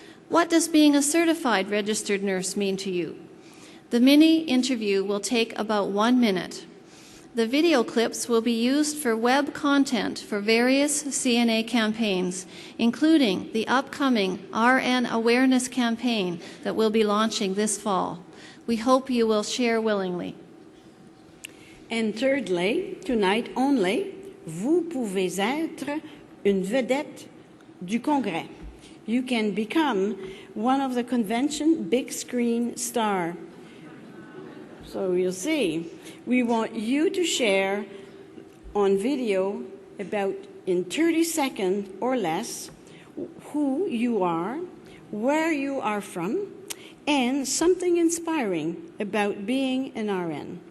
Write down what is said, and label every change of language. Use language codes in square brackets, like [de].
[en] What does being a certified registered nurse mean to you? The mini interview will take about 1 minute. The video clips will be used for web content for various CNA campaigns, including the upcoming RN Awareness campaign that we'll be launching this fall. We hope you will share willingly. And thirdly, tonight only, [fr] vous pouvez être une vedette du Congrès. [en] You can become one of the convention big screen star. So you'll see, we want you to share on video about in 30 seconds or less who you are, where you are from, and something inspiring about being an RN.